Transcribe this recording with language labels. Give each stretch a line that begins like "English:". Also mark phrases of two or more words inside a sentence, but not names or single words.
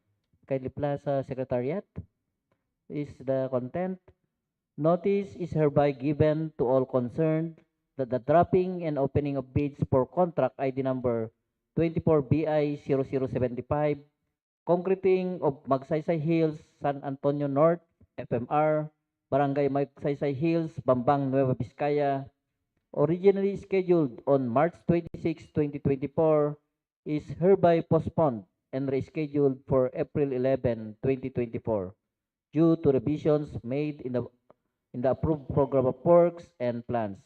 English: Kindly Plaza Secretariat is the content. Notice is hereby given to all concerned that the dropping and opening of bids for contract ID number 24BI0075, concreting of Magsaysay Hills, San Antonio North, FMR, Barangay Magsaysay Hills, Bambang, Nueva Vizcaya, originally scheduled on March 26, 2024, is hereby postponed and rescheduled for April 11, 2024, due to revisions made in the approved program of works and plans.